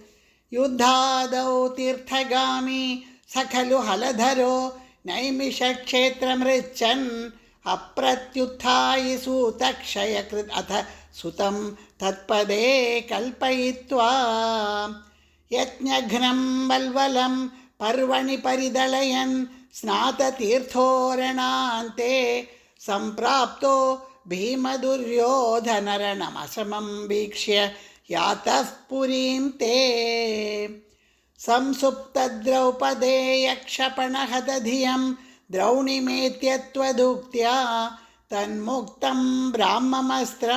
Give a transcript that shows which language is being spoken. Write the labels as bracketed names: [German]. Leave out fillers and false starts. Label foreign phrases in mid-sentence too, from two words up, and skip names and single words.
[Sanskrit] യുദ്ധാദൗ തീർത്ഥഗാമി സഖലു ഹലധരോ നൈമിഷക്ഷേത്രമൃച്ഛൻ അപ്രത്യുത്ഥായി സൂതക്ഷയകൃത് അഥ സുതം തത്പദേ കൽപ്പയിത്വാ. യജ്ഞഘ്നം വൽവലം പർവണി പരിദളയൻ സ്നാതതീർത്ഥോരണാന്തെ सम्प्राप्तो भीमदुर्योधनरणमसमं वीक्ष्य यातः पुरीं ते संसुप्तद्रौपदेयक्षपणहतधियं द्रौणिमेत्यत्वदुक्त्या तन्मुक्तं ब्राह्ममस्त्रं